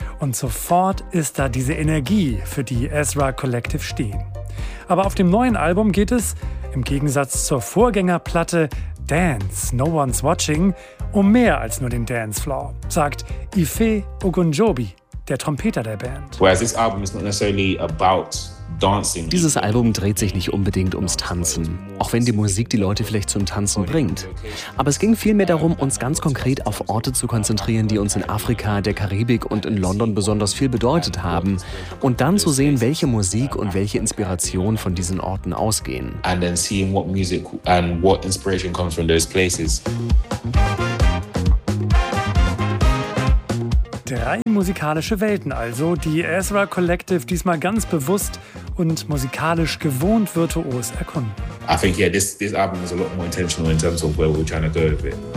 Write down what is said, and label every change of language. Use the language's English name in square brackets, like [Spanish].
[German] Und sofort ist da diese Energie, für die Ezra Collective stehen. Aber auf dem neuen Album geht es, im Gegensatz zur Vorgängerplatte Dance, No One's Watching, um mehr als nur den Dancefloor, sagt Ife Ogunjobi, der Trompeter der Band. [English] Whereas this album is not necessarily about dancing. [German] Dieses Album dreht sich nicht unbedingt ums Tanzen, auch wenn die Musik die Leute vielleicht zum Tanzen bringt. Aber es ging vielmehr darum, uns ganz konkret auf Orte zu konzentrieren, die uns in Afrika, der Karibik und in London besonders viel bedeutet haben. Und dann zu sehen, welche Musik und welche Inspiration von diesen Orten ausgehen. [English] And then seeing what music and what inspiration comes from those places. [German] Drei musikalische Welten also, die Ezra Collective diesmal ganz bewusst und musikalisch gewohnt virtuos erkunden. [English] I think this album is a lot more intentional in terms of where we're trying to go with it.